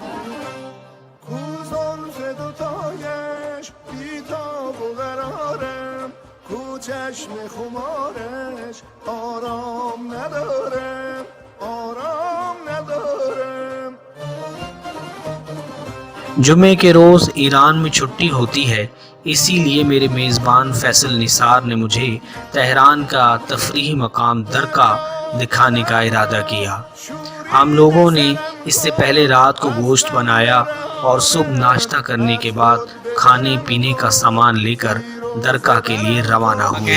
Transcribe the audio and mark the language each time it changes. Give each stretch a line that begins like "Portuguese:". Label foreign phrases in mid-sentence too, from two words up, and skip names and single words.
Persian: زلف دوتایش بی‌تاب و قراره چشم خمارش آرام ندارم آرام ندارم.
Hindi: जुमे के रोज़ ईरान में छुट्टी होती है, इसीलिए मेरे मेज़बान फैसल निसार ने मुझे तेहरान का तफरीही मकाम दरका दिखाने का इरादा किया. हम लोगों ने इससे पहले रात को गोश्त बनाया और सुबह नाश्ता करने के बाद खाने पीने का सामान लेकर दरका के लिए रवाना हुए.